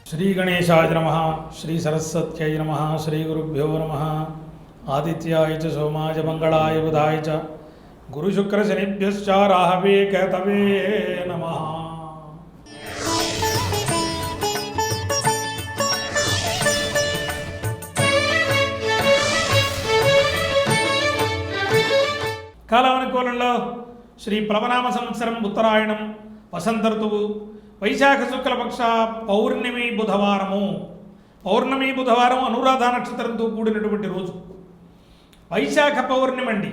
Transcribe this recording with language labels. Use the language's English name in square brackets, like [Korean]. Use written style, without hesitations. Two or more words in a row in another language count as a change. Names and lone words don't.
[Sanskrit] श्रीगणेशाय नमः, श्री सरस्वत्यै नमः, श्रीगुरुभ्यो नमः। आदित्याय च सोमाय मंगलाय बुधाय च गुरुशुक्रशनिभ्यश्च राहवे केतवे नमः। [Telugu] కాలానుకూలంలో శ్రీ ప్లవనామ సంవత్సరం ఉత్తరాయణం వసంత ఋతువు వైశాఖ శుక్లపక్ష పౌర్ణమి బుధవారం అనురాధ నక్షత్రంతో కూడినటువంటి రోజు వైశాఖ పౌర్ణమి అండి.